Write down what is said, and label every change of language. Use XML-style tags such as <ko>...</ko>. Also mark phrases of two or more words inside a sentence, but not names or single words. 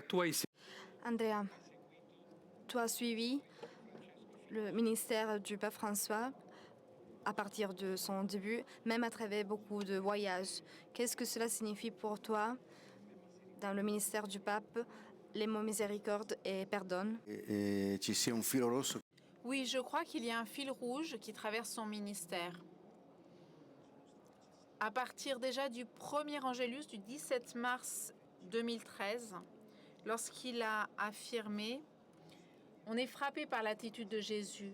<fr>Andrea, tu as suivi le ministère du pape François à partir de son début, même à travers beaucoup de voyages. Qu'est-ce que cela signifie pour toi, dans le ministère du pape, les mots miséricorde et pardonne.</fr> <it>Ci sia un filo rosso.</it> <fr>Oui, je crois qu'il y a un fil rouge qui traverse son ministère. À partir déjà du premier Angélus du 17 mars 2013, lorsqu'il a affirmé « On est frappé par l'attitude de Jésus.</fr>